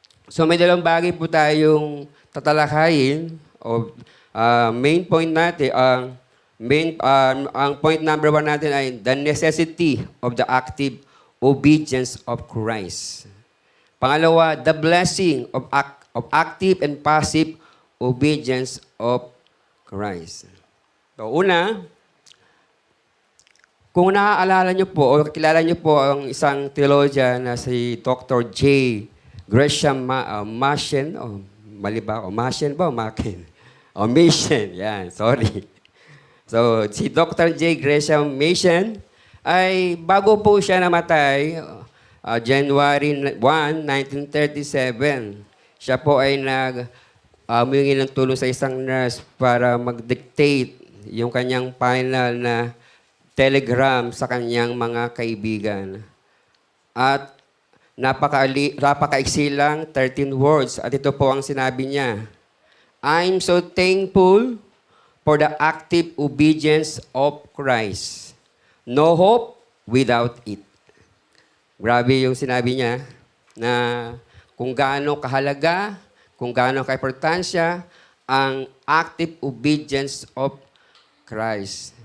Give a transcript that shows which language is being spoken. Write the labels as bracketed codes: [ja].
[tl] So may dalawang bagay po tayong tatalakayin o main point natin, ang point number 1 natin ay [en] the necessity of the active obedience of Christ. [tl] Pangalawa, [en] the blessing of active and passive obedience of Christ. [tl] So una, kung naaalala niyo po o kilala niyo po ang isang theologian na si Dr. J. Gresham Machen, mali ba? Machen ba o Machen? Machen, yan, sorry. So, si Dr. J. Gresham Machen ay bago po siya namatay, January 1, 1937, siya po ay humingi ng tulong sa isang nurse para mag-dictate yung kanyang final na telegram sa kanyang mga kaibigan. At napakaiksi lang, 13 words. At ito po ang sinabi niya. [en] I'm so thankful for the active obedience of Christ. No hope without it. [tl] Grabe yung sinabi niya na kung gaano kahalaga, kung gaano kaimportansya ang active obedience of Christ.